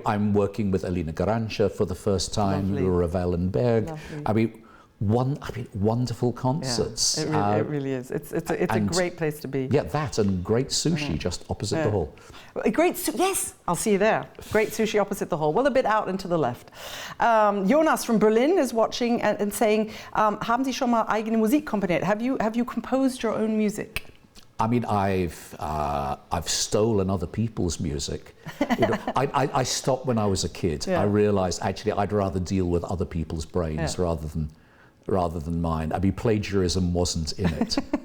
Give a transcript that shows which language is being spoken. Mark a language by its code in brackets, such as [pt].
[en] I'm working with Alina Garancia for the first time. Ravel and Berg. Lovely. Wonderful concerts. Yeah, it really is. It's a great place to be. Yeah, that and great sushi just opposite the hall. Yes, I'll see you there. Great sushi opposite the hall. Well, a bit out and to the left. Jonas from Berlin is watching and saying, [de] haben Sie schon mal eigene Musik komponiert? [en] Have you composed your own music? I mean, I've stolen other people's music. I stopped when I was a kid. Yeah. I realised actually I'd rather deal with other people's brains rather than mine. I mean, plagiarism wasn't in it.